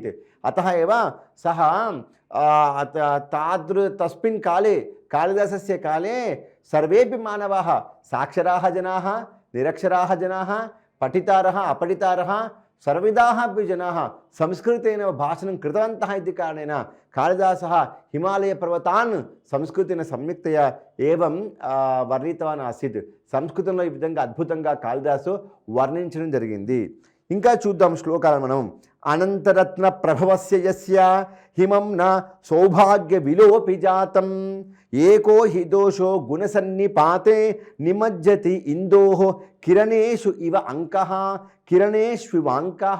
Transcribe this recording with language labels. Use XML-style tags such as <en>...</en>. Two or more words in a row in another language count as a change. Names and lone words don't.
<sa>अतः एव सः तस्मिन् काले कालिदासस्य काले सर्वेपि मानवाः साक्षराः जनाः निरक्षराः जनाः पठितारः अपठितारः सर्वविधाः अपि जनाः संस्कृतेन भाषणं कृतवन्तः इति कारणेन कालिदासः हिमालयपर्वतान् संस्कृतेन सम्यक्तया एवं వర్ణితవాన్ ఆసీత్.</sa> <te>సంస్కృతంలో ఈ విధంగా అద్భుతంగా కాళిదాసు వర్ణించడం జరిగింది. ఇంకా చూద్దాం శ్లోకాలను మనం.</te> <sa>అనంతరత్న ప్రభవస్య యస్య హిమం న సౌభాగ్య విలోపి జాతం ఏకో హి దోషో గుణసన్నిపాతే నిమజ్జతి ఇందోః కిరణేషు ఇవ అంకః కిరణేష్వివాంకః.</sa>